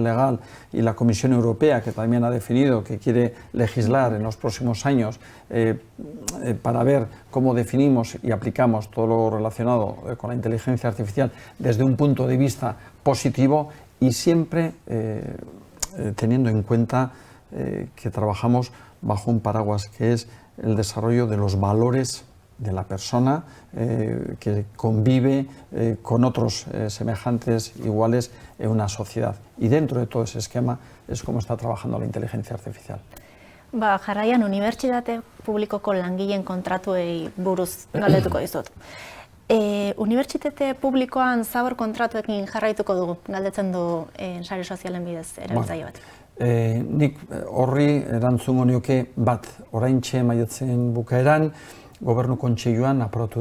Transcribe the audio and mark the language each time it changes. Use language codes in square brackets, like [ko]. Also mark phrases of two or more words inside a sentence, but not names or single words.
[es] legal y la Comisión Europea, que también ha definido que quiere legislar en los próximos años para ver cómo definimos y aplicamos todo lo relacionado con la inteligencia artificial desde un punto de vista positivo y siempre teniendo en cuenta que trabajamos bajo un paraguas que es el desarrollo de los valores de la persona que convive con otros semejantes, iguales en una sociedad. Y dentro de todo ese esquema es como está trabajando la inteligencia artificial. [eu] Jarraian unibertsitate publikoko langileen kontratuei buruz galdetuko dizut. Unibertsitate publikoan zabor kontratuekin jarraituko dugu, galdetzen du sare sozialen bidez erabiltzaile bat. Nik horri erantzungo nioke bat, oraintxe maiatzen bukaeran, Gobernu Kontseiluan aprobatu